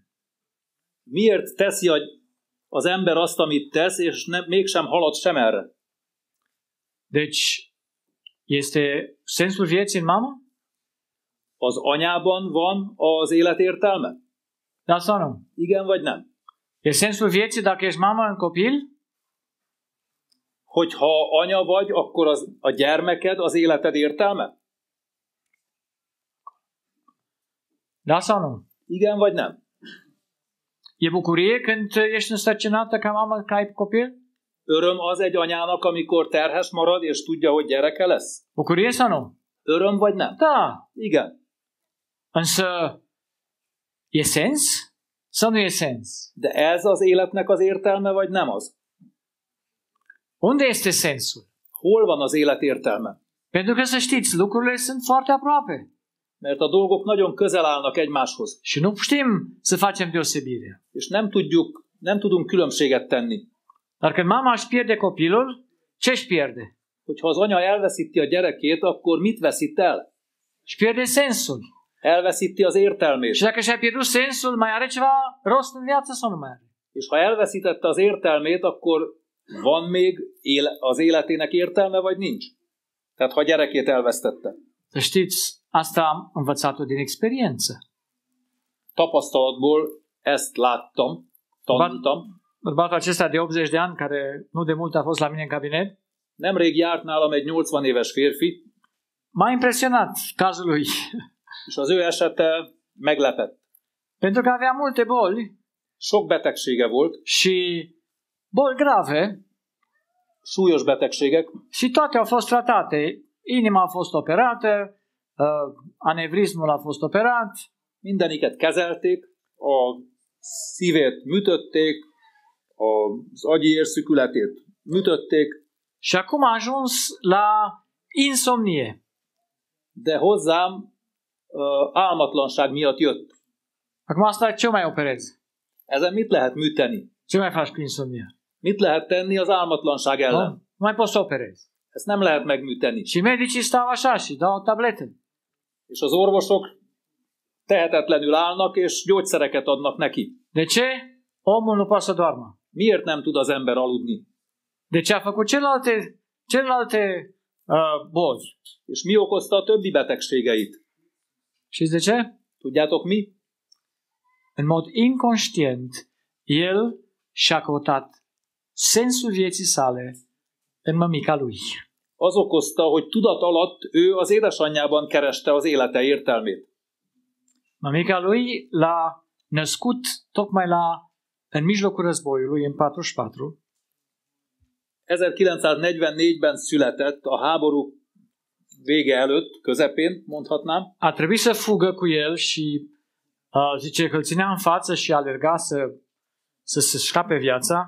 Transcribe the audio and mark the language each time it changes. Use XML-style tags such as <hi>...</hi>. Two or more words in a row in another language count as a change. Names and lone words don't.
<hu>Miért teszi az ember azt, amit tesz, és mégsem halad sem erre?</hu> <ro>Deci, este sensul vieții în mamă?</ro> <hu>Az anyában van az élet értelme?</hu> <ro>Da sau nu?</ro> <hu>Igen vagy nem?</hu> <ro>E sensul vieții dacă ești mamă în copil?</ro> <hu>Hogyha anya vagy, akkor a gyermeked az életed értelme?</hu> <ro>Da sau nu?</ro> <hu>Igen vagy nem?</hu> <ro>E bucurie când ești însărcinată ca mamă că ai copil?</ro> <hu>Öröm az egy anyának, amikor terhes marad, és tudja, hogy gyereke lesz?</hu> <ro>Bucurie sau nu?</ro> <hu>Öröm vagy nem?</hu> <ro>Da.</ro> <hu>Igen.</hu> <ro>Însă e sens sau nu e sens?</ro> <hu>De ez az életnek az értelme, vagy nem az?</hu> <ro>Unde este sensul?</ro> <hu>Hol van az élet értelme?</hu> <ro>Pentru că să știți, lucrurile sunt foarte aproape.</ro> <hu>Mert a dolgok nagyon közel állnak egymáshoz.</hu> <ro>Și nu știm să facem deosebire.</ro> <hu>És nem tudunk különbséget tenni.</hu> <ro>Dar când mama își pierde copilul, ce își pierde?</ro> <hu>Hogyha az anya elveszíti a gyerekét, akkor mit veszít el?</hu> <ro>Își pierde sensul.</ro> <hu>Elveszíti az értelmét.</hu> <ro>Și dacă și-a pierdut sensul, mai are ceva rost în viață sau nu mai are?</ro> <hu>És ha elveszítette az értelmét, akkor van még az életének értelme, vagy nincs? Tehát ha a gyerekét elvesztette.</hu> <ro>Să știți, asta am învățat-o din experiență.</ro> <hu>Tapasztalatból ezt tanultam.</hu> <ro>Bărbatul acesta de 80 de ani, care nu de mult a fost la mine în cabinet,</ro> <hu>Nemrég járt nálam egy 80 éves férfi,</hu> <ro>m-a impresionat cazul lui.</ro> <hu>és az ő esete meglepett.</hu> <ro>Pentru că avea multe boli</ro> <hu>Sok betegsége volt,</hu> <ro>și boli grave</ro> <hu>súlyos betegségek,</hu> <ro>și toate au fost tratate. Inima a fost operată, anevrizmul a fost operat,</ro> <hu>mindeniket kezelték, a szívét műtötték, az agyi érszükületét műtötték,</hu> <ro>și acum a ajuns la insomnie.</ro> <hu>de hozzám álmatlanság miatt jött.</hu> <ro>Acum asta ce mai operezi?</ro> <hu>Ezen mit lehet műteni?</hu> <ro>Ce mai faci cu insomnia?</ro> <hu>Mit lehet tenni az álmatlanság ellen?</hu> <ro>Nu mai poți să operezi.</ro> <hu>Ezt nem lehet megműteni.</hu> <ro>Și medicii stau așa și dau tablete.</ro> <hu>És az orvosok tehetetlenül állnak, és gyógyszereket adnak neki.</hu> <ro>De ce? Omul nu poate să doarmă.</ro> <hu>Miért nem tud az ember aludni?</hu> <ro>De ce a făcut celelalte boli?</ro> <hu>És mi okozta a többi betegségeit?</hu> <ro>Știți de ce?</ro> <hu>Tudjátok mi?</hu> <ro>În mod inconștient, el și-a căutat sensul vieții sale în mămica lui.</ro> <hu>Az okozta, hogy tudat alatt ő az édesanyjában kereste az élete értelmét.</hu> <ro>Mămica lui l-a născut tocmai în mijlocul războiului, în 44.</ro> <hu>1944-ben született, a háború vége előtt, közepén, mondhatnám.</hu> <ro>A trebuit să fugă cu el și zice că îl ținea în față și alerga să se scape viața.</ro>